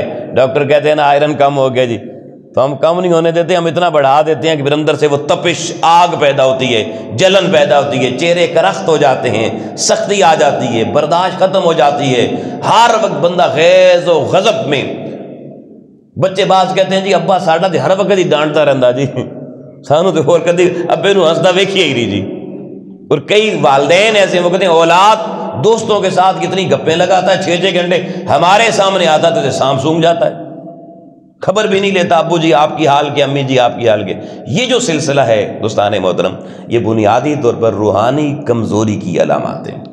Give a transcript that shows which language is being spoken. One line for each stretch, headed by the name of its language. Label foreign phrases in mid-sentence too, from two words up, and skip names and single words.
Urdu: ڈاکٹر کہتے ہیں نا آئرن کم ہو گیا جی، تو ہم کم نہیں ہونے دیتے، ہم اتنا بڑھا دیتے ہیں کہ پھر اندر سے وہ تپش، آگ پیدا ہوتی ہے، جلن پیدا ہوتی ہے، چہرے کرخت ہو جاتے ہیں، سختی آ جاتی ہے، برداشت ختم ہو جاتی ہے، ہر وقت بندہ غیظ و غضب میں۔
Punjabi: بچے بعض کہتے ہیں جی ابا ساڈا تے ہر وقت ہی ڈانٹتا رہندا جی، سانو تے ہور کدی ابے نو ہسدا ویکھیا ہی نہیں جی۔
Urdu: اور کئی والدین ایسے وہ کہتے ہیں اولاد دوستوں کے ساتھ کتنی گپیں لگاتا ہے، 6 گھنٹے ہمارے سامنے آتا تو سام سونگ جاتا ہے، خبر بھی نہیں لیتا ابو جی آپ کی حال کے، امی جی آپ کی حال کے۔ یہ جو سلسلہ ہے دوستان محترم، یہ بنیادی طور پر روحانی کمزوری کی علامات ہیں۔